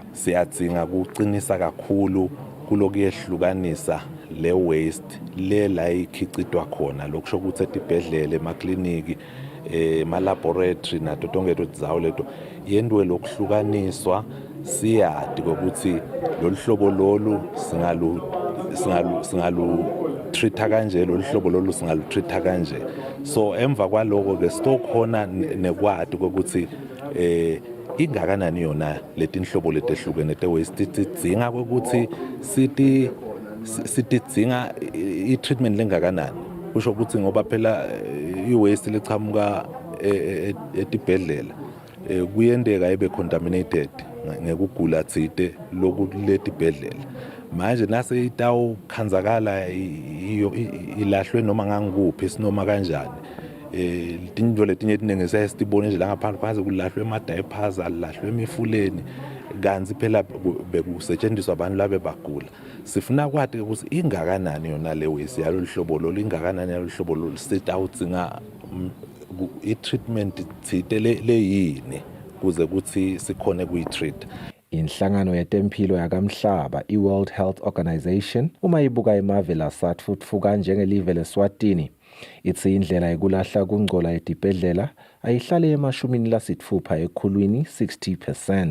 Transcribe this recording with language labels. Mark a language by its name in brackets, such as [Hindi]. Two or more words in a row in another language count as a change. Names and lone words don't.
[Swati] Siyadzinga kuqinisa kakhulu kulokuyehlukanisa le waste le la ikhicitwa khona lokusho ukuthi etibhedlela emakliniki ema-laboratory nato tonke tindzawo leto yendwe lokuhlukaniswa siyadi kokuthi lolu hlobo lolu singalu-treat-a kanje lolu hlobo lolu singalu-treat-a kanje. So emva kwaloko ke sitokhona nekwadi kokuthi ingakanani yona letinhlobo letehlukene te-waste tidzinga kokuthi sitidzinga i-treatment lengakanani. Kusho ukuthi ngoba phela i-waste lechamuka etibhedlela kuyendeka ibe contaminated ngekugula tsite lokuletibhedlela. Manje nase itawukhanzakala ilahlwe noma ngangikuphi sinoma kanjani. Tinto letinye etinenge sesitibone nje la ngaphandle phansi kulahlwe ama-diapers alahlwe emifuleni kanzi phela bekusetshenziswa abantu labe bagula. Sifuna kwathi ukuthi ingakanani yona le waste yalolu hlobo lolu ingakanani yalolu hlobo lolu sitawudzinga i-treatment tsite leyini kuze kuthi sikhone kuyi-treat. Inhlangano yetemphilo yakamhlaba i-World Health Organization uma ibuka emave lasatfutfuka njengelive leSwatini ithi indlela yekulahla kungcola etibhedlela ayihlale ema-60 ekhulwini 60%.